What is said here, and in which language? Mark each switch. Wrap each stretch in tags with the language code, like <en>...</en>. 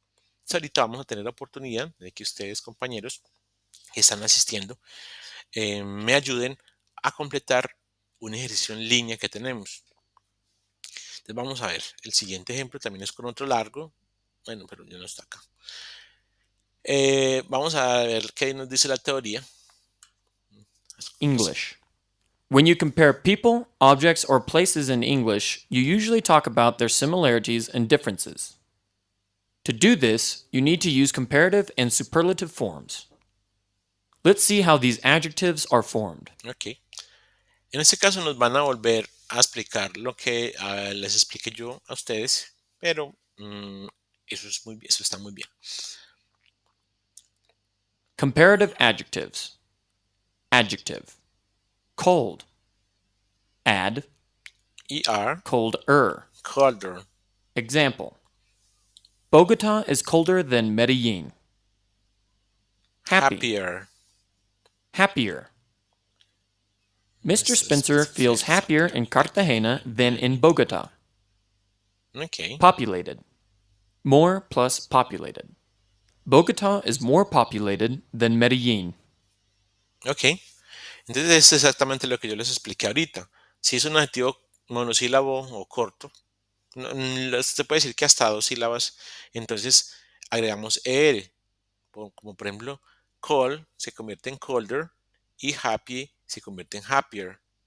<es>Entonces, ahorita vamos a tener la oportunidad de que ustedes, compañeros, que están asistiendo, me ayuden a completar un ejercicio en línea que tenemos. Entonces vamos a ver, el siguiente ejemplo también es con otro largo, bueno, pero ya no está acá. Vamos a ver qué nos dice la teoría.</es> <en>English. When you compare people, objects, or places in English, you usually talk about their similarities and differences. To do this, you need to use comparative and superlative forms. Let's see how these adjectives are formed. Ok.</en> <es>En este caso nos van a volver a explicar lo que les expliqué yo a ustedes, pero eso está muy bien.</es> <en>Comparative adjectives. Adjective. Cold. Add. ER, Colder. colder, Example. Bogota is colder than Medellin. Happy. happier. Happier. Mr. Mr. Spencer feels happier in Cartagena than in Bogota. Ok. Populated. More plus populated. Bogota is more populated than Medellin. Ok.</en> <es>Entonces es exactamente lo que yo les expliqué ahorita. Si es un adjetivo monosílabo o corto, se puede decir que hasta dos sílabas, entonces agregamos ER, como por ejemplo, cold se convierte en colder y happy se convierte en happier.</es>